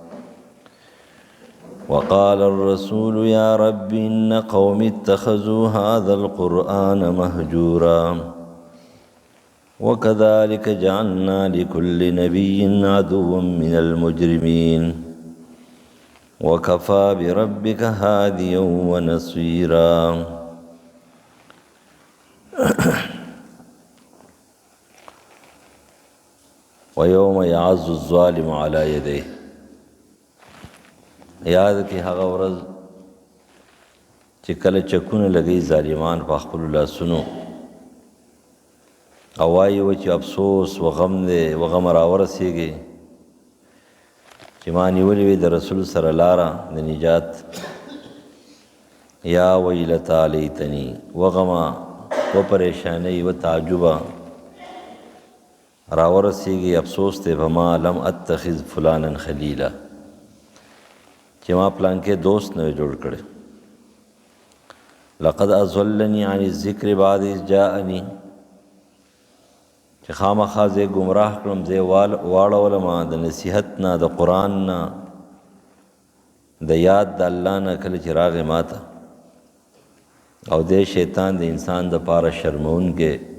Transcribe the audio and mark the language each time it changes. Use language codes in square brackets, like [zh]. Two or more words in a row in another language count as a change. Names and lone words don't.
[ar] وقال الرسول يا رب إن قوم اتخذوا هذا القرآن مهجورا وكذلك جعلنا لكل نبي عدوا من المجرمين وكفى بربك هاديا ونصيرا. ويوم يعز الظالم على يديه. [ps] یاد کی هغه ورځ چې کله چکونه لګي ظالمان په خپلو لاسونو او وایي و چې افسوس و غم دی و غم راورسېږي چې ما نیولې وي د رسول سره لاره د نجات. [ar] یا ویلتا لیتنی [ps] و غمه و پریشانۍ و تعجبه راورسېږي، افسوس دی په ما [ar] لم اتخذ فلانا خلیلا [ps] چې ما پلان کې دوست نه جوړ کړی. [ar] لقد اضلني عن الذکر بعد اذ جاءني [ps] چې خامخا زه ګمراه کړم، زه واړولم د نصیحت نه، د قرآن نه، د یاد د الله نه کله چې راغې ماته. او دې شیطان د انسان د پاره شرمونکی.